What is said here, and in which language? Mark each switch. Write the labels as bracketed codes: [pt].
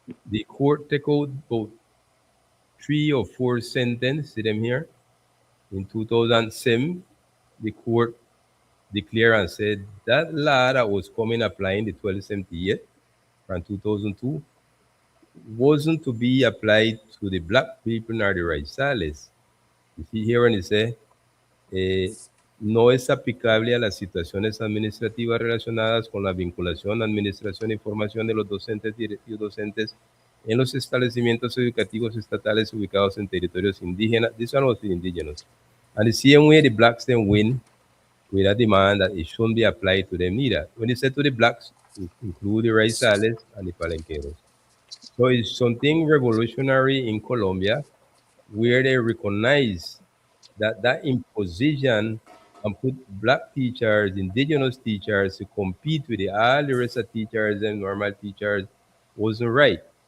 [en] The court take out about 3 or 4 sentences. See them here. In 2007, the court declared and said that law that was coming applying the 1278 from 2002 wasn't to be applied to the black people nor the raciales. You see here when it say [es] no es aplicable a las situaciones administrativas relacionadas con la vinculación, administración e información de los docentes y docentes en los establecimientos educativos estatales ubicados en territorios indígenas. [en] These are not the indigenous. And the same way the blacks then win with a demand that it shouldn't be applied to them neither. When it said to the blacks, it include the raizales and the palenqueros. So it's something revolutionary in Colombia where they recognize that that imposition and put black teachers, indigenous teachers to compete with all the rest of teachers and normal teachers wasn't right.